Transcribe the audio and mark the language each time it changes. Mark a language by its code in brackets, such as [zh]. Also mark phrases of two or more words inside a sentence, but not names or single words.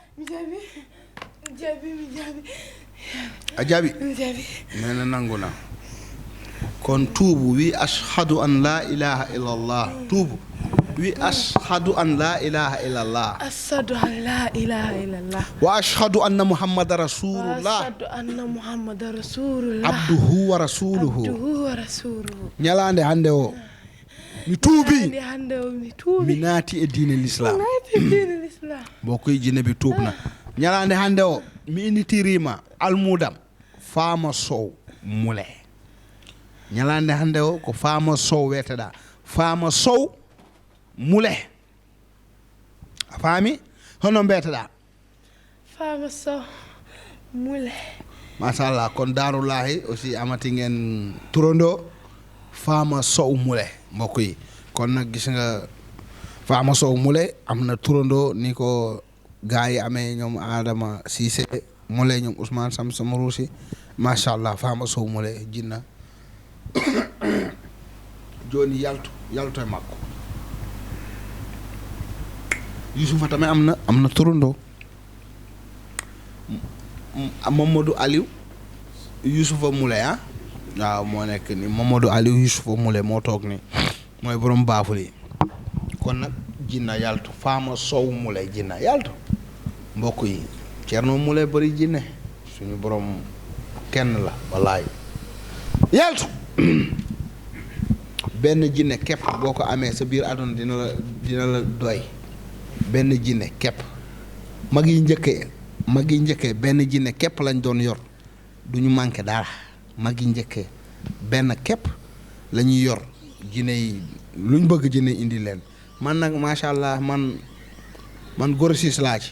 [wo] a jaɓi nee na nangu na kon tuubu wi [ar] أشهد أن لا إله إلا الله [wo] tuubu wi [ar] أشهد أن لا إله إلا الله أشهد أن لا إله إلا الله وأشهد أن محمدا رسول الله أشهد أن محمدا رسول الله عبده ورسوله [ff] ñalande hande o mi tuubi mi naati e diine l'islam [wo] mbokkoy jinne bi tuub na [ff] ñalande hande o mi initirima almudam Fama Sow Moulé ñalande hande o ko Fama Sow weteɗa Fama Sow Moulé a faami hono mbeteɗa Fama Sow Moulé [ar] ما شاء الله [wo] kon Darullahi aussi amati ngeen turando Fama Sow Moulé mbokk yi kon nag gis nga Fama Sow Moulé am na turando ni ko gars yi amee ñoom Adama Cissé Moulé ñoom Ousmane Sam Samarousi machallah Fama Sow Moulé [ff] jinna joni yalto e makko [wo] Youssoufa tamit am na turando Mamadou Aliou Youssoufa Moulé waaw moo nekk ni Mamadou Aliou Youssoufa Moulé moo toog ni mooy borom baaful yi kon nag jinna yaltu Fama Sow Moulé jinna yaltu mbokk yi Thierno Moulé bari jinne suñu borom kenn la wallaay yaltu benn jinne képp boo ko amee sa biir àdduna dina la doy benn jinne képp mag yi njëkkee benn jinne képp lañ doon yor du ñu manqué dara mag yi njëkkee benn képp la ñuy yor jinne yi luñ bëgg jinne indi leen man nag macha allah man gorosis laa ci.